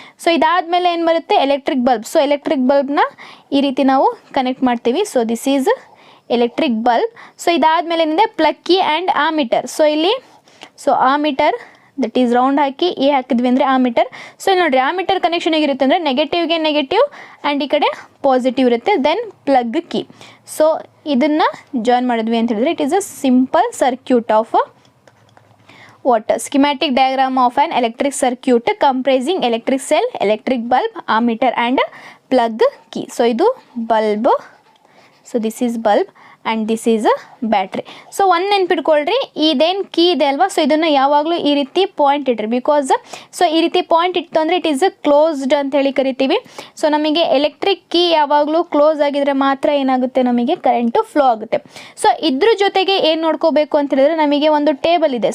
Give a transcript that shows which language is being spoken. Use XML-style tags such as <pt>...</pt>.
<kn>So ಇದಾದಮೇಲೆ ಏನು ಬರುತ್ತೆ, ಎಲೆಕ್ಟ್ರಿಕ್ ಬಲ್ಬ್. ಸೊ ಎಲೆಕ್ಟ್ರಿಕ್ ಬಲ್ಬ್ನ ಈ ರೀತಿ ನಾವು ಕನೆಕ್ಟ್ ಮಾಡ್ತೀವಿ.</kn> <en>So this is electric bulb.</en> <kn>So ಇದಾದಮೇಲೆ ಏನಿದೆ plug key and ammeter. So ಇಲ್ಲಿ ammeter that is round hockey A ಹಾಕಿದ್ವಿ ಅಂದರೆ ಆಮೀಟರ್. ಸೊ ಇಲ್ಲಿ ನೋಡಿರಿ ಆಮೀಟರ್ ಕನೆಕ್ಷನ್ ಹೇಗಿರುತ್ತೆ ಅಂದರೆ ನೆಗೆಟಿವ್ಗೆ ನೆಗೆಟಿವ್ ಆ್ಯಂಡ್ ಈ ಕಡೆ ಪಾಸಿಟಿವ್ ಇರುತ್ತೆ.</kn> <en>Then plug key.</en> <kn>ಸೊ ಇದನ್ನು ಜಾಯಿನ್ ಮಾಡಿದ್ವಿ ಅಂತ ಹೇಳಿದ್ರೆ</kn> <en>It is a simple circuit of what schematic diagram of an electric circuit comprising electric cell, electric bulb, ammeter and plug key. So idu bulb, so this is bulb and this is a battery.</en> <kn>So one ನೆನ್ಪಿಟ್ಕೊಳ್ರಿ, ಇದೇನು key ಇದೆ ಅಲ್ವಾ, so ಇದನ್ನು ಯಾವಾಗಲೂ ಈ ರೀತಿ point ಇಟ್ರಿ, because so ಈ ರೀತಿ point ಇಟ್ಟು ಅಂದರೆ</kn> <en>it is closed</en> <kn>ಅಂತ ಹೇಳಿ ಕರಿತೀವಿ. ಸೊ ನಮಗೆ ಎಲೆಕ್ಟ್ರಿಕ್ ಕೀ ಯಾವಾಗಲೂ ಕ್ಲೋಸ್ ಆಗಿದ್ರೆ ಮಾತ್ರ ಏನಾಗುತ್ತೆ, ನಮಗೆ ಕರೆಂಟು ಫ್ಲೋ ಆಗುತ್ತೆ. ಸೊ ಇದ್ರ ಜೊತೆಗೆ ಏನು ನೋಡ್ಕೋಬೇಕು ಅಂತ ಹೇಳಿದ್ರೆ ನಮಗೆ ಒಂದು ಟೇಬಲ್ ಇದೆ.</kn>